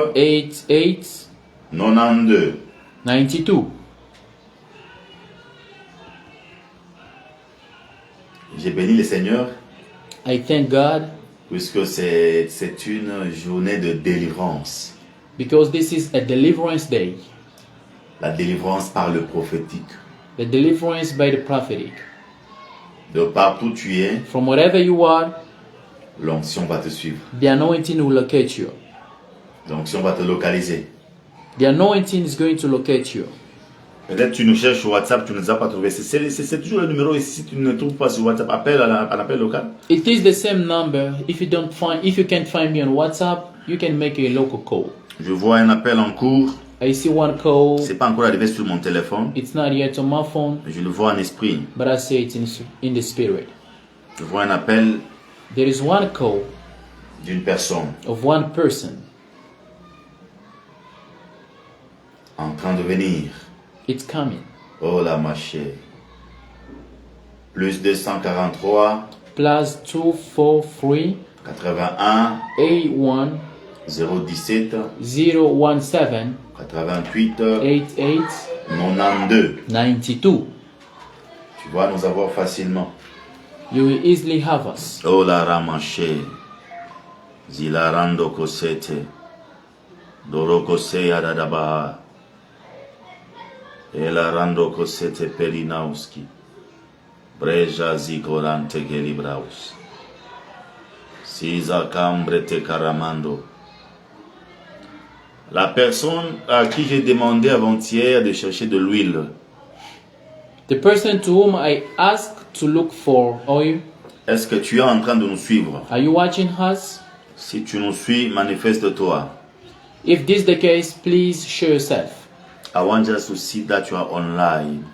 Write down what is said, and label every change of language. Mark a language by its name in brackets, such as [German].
[French] 88 92. [English] 92. [French] J'ai béni le Seigneur [English] I thank God [French] puisque c'est une journée de délivrance. [English] because this is a deliverance day. [French] La délivrance par le prophétique. [English] The deliverance by the prophetic. [French] De partout où tu es, [English] From wherever you are, [French] l'onction va te suivre. [English] the anointing will locate you. [French] L'onction va te localiser. [English] The anointing is going to locate you. [French] Peut-être tu nous cherches sur WhatsApp, tu ne nous as pas trouvé. C'est toujours le numéro ici. Si tu ne trouves pas sur WhatsApp, appelle à l'appel local. [English] It is the same number. If you can't find me on WhatsApp, you can make a local call. [French] Je vois un appel en cours. [English] I see one call. [French] C'est pas encore arrivé sur mon téléphone. [English] It's not yet on my phone, [French] Mais je le vois en esprit. [English] but I see it in the spirit. [French] Je vois un appel [English] There is one call [French] d'une personne. [English] of one person. [French] En train de venir. [English] It's coming. [French] Oh la ma chère. Plus 243, [English] Plus 243 [French] 81, [English] 81 [French] 017, [English] 017 [French] 88, [English] 88 [French] 92. [English] 92. [French] Tu vas nous avoir facilement. [English] You will easily have us. Oh la ramache. Zilarando kosete. Dorokose adadaba. Elarando kosete perinauski. Breja zikorante gelibraus. Siza cambrete caramando. [French] La personne à qui j'ai demandé avant-hier de chercher de l'huile. [English] The person to whom I asked to look for oil, [French] Est-ce que tu es en train de nous suivre? [English] are you watching us? [French] Si tu nous suis, manifeste-toi. [English] If this is the case, please show yourself. I want just to see that you are online.